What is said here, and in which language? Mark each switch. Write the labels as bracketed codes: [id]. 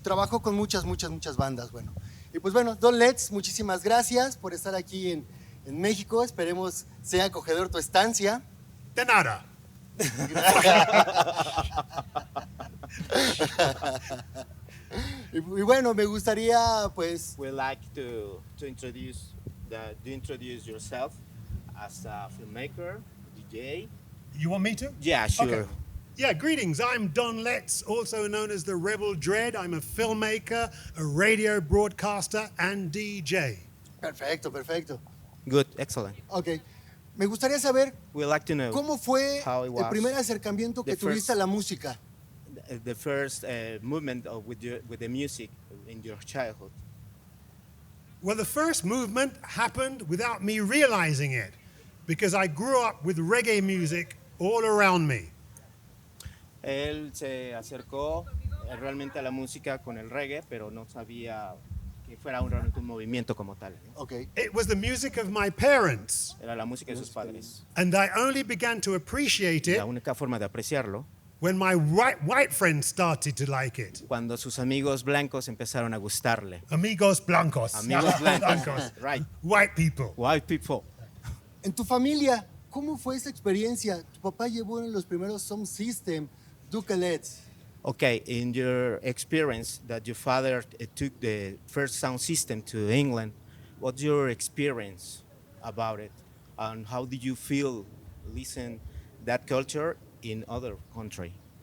[es] Trabajó con muchas bandas. Bueno, y pues bueno, Don Let's, muchísimas gracias por estar aquí en México. Esperemos sea acogedor tu estancia. De nada. Y bueno, me gustaría pues [en] We like to introduce yourself as a filmmaker, DJ. You want me to? Yeah, sure. Okay. Yeah, greetings. I'm Don Letts, also known as the Rebel Dread. I'm a filmmaker, a radio broadcaster, and DJ. [es] Perfecto. [en] Good, excellent. [es] Ok. Me gustaría saber [en] We like to know [es] cómo fue [en] how it [es] el [en] was [es] primer acercamiento que [en] the [es] tuviste [en] first- [es] a la música. [en] the first movement with the music in your childhood. Well, the first movement happened without me realizing it, because I grew up with reggae music all around me. [es] Él se acercó realmente a la música con el reggae, pero no sabía que fuera realmente un movimiento como tal, ¿no? Ok. [en] It was the music of my parents, [es] Era la música de sus padres. [en] and I only began to appreciate it [es] La única forma de apreciarlo [en] when my white friends started to like it. [es] cuando sus amigos blancos empezaron a gustarle. Amigos blancos. Amigos blancos, right? [en] White people. White people. [es] En tu familia, ¿cómo fue esa experiencia? Tu papá llevó en los primeros sound system, Duke Let's. [en] Okay, in your experience that your father took the first sound system to England, what's your experience about it, and how did you feel listen that culture in other country?